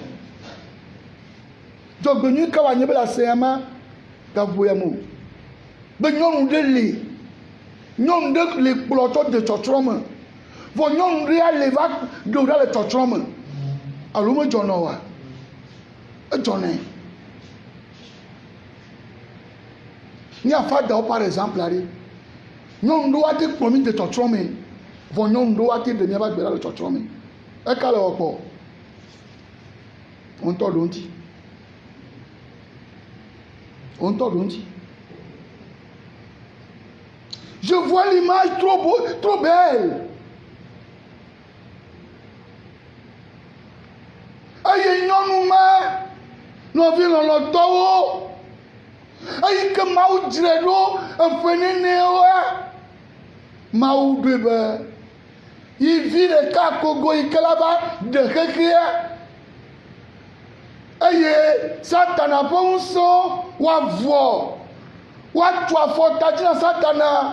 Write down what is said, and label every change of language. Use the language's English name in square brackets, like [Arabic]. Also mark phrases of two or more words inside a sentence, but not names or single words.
[Ewe] Dzɔgbenyui ka wòanye be le asea ma gaʋu ya mo be nyɔnu ɖe li, nyɔnu ɖe le kplɔ tsɔ de tsɔtsrɔ̃ me vɔ nyɔnu ɖe ya le va do ɖa le tsɔtsrɔ̃ me alo medzɔna oa? Edzɔnɛ. Míafa dawo [French] par exemple [Ewe] aɖe, nyɔnu ɖewo ate kplɔ mi de tsɔtsrɔ̃ me vɔ nyɔnu ɖewo ate ɖe míava gbe ɖa le tsɔtsrɔ̃ me. Eka le wɔ kpɔ? Ŋutɔ ɖo ŋuti. Ŋutɔ ɖo ŋuti. [French] Je vois l'image trop belle. [Ewe] Eye nyɔnu ma nɔvi lɔlɔtɔwo eyi ke Mawu dzre ɖo eƒe nenewoa, Mawu ɖoe be yi vi ɖeka kogo yi ke la va ɖe xexea eye Satana ƒe ŋusẽ woavɔ woatu afɔta dzi na Satana.